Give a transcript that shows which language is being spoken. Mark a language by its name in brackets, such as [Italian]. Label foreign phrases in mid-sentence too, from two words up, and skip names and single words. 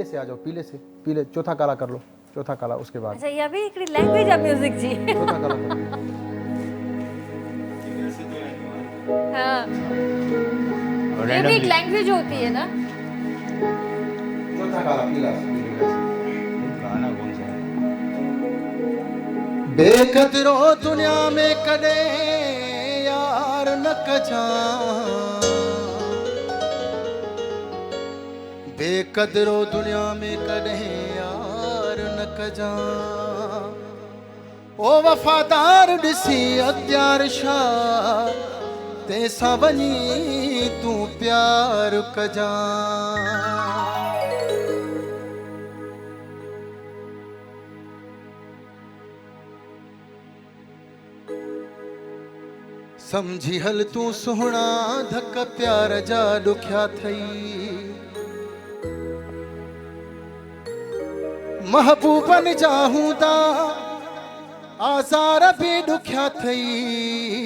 [Hindi] से आ जाओ पीले चौथा काला कर लो चौथा काला उसके बाद [Sindhi] अच्छा इहा बि हिकिड़ी लैंग्वेज आहे म्यूज़िक जी [Hindi] चौथा काला कर लो हाँ ये भी एक लैंग्वेज होती है ना चौथा काला पीला गाना कौन सा है [Sindhi] बेकदरो दुनिया में कदे यार न कजा, बेकदरो दुनिया में कदे यार न कजा। ओ वफादार ॾिसी अत्यार छा तंहिंसां वञी तूं प्यार कजा। समझी हल तूं सुहिणा धक प्यार जा ॾुखिया थई, महबूबन जा हूंदा आज़ार बि ॾुखिया थई।